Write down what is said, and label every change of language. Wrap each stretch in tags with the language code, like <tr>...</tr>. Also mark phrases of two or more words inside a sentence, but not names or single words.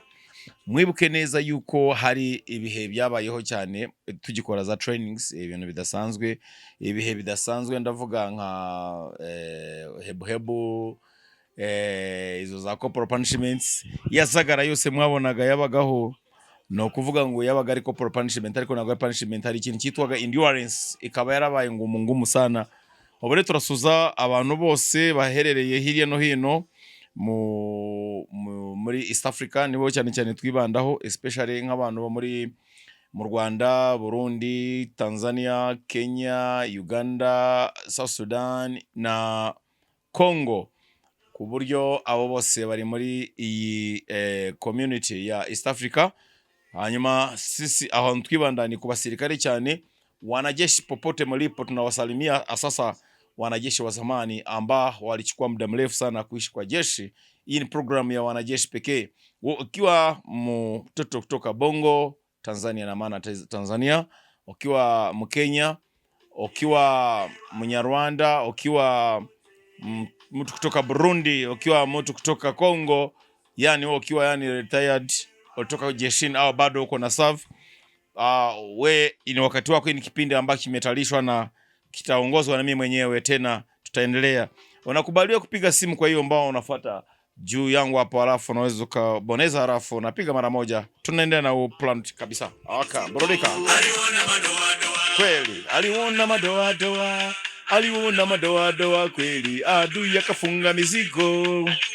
<rw>Mwibuke neza yuko hari ibihe byabayeho cyane tugikora za trainings ibintu bidasanzwe ibihe bidasanzwe ndavuga nka hebu izo za</rw> <en>corporal punishments</en> <rw>yasagara yose mwabonaga yabagaho no kuvuga ngo yabaga ari</rw> <en>corporal punishment</en> <rw>ariko nago punishment hari ikintu cyitwaga endurance ikaba yarabaye</rw> <sw>ngumu sana.</sw> <rw>Obure turasuza abantu bose baherereye hirya no hino muri East Africa nibo cyane cyane twibandaho especially nk'abantu bo mu Rwanda, Burundi, Tanzania, Kenya, Uganda, South Sudan na Congo. Ku buryo abo bose bari muri iyi community ya East Africa.</rw> <sw>Hanyuma sisi aho twibandani</sw> <rw>ku basirikare cyane</rw> <sw>wanajeshi popote mlipo tunawasalimia. Sasa wanajeshi wa zamani ambao walichukua muda mrefu sana kuishi kwa jeshi. Hii ni program ya wanajeshi pekee. Ukiwa mtoto kutoka Bongo, Tanzania na maana Tanzania, ukiwa Mkenya, ukiwa Mnyarwanda, ukiwa mtu kutoka Burundi, ukiwa mtu kutoka Congo, yani ukiwa yani retired kutoka jeshini au bado uko na serve, we ni wakati wako. Ni kipindi ambacho kimetalishwa na kitaongozwa na mimi mwenyewe, tena tutaendelea. Unakubaliwa kupiga simu, kwa hiyo ambao unafuata juu yangu hapo, alafu unaweza kubonyeza, alafu unapiga mara moja, tunaendelea na plan kabisa. Burudika. Kweli aliona madoa aliona madoa kweli, adui akafunga mizigo.</sw>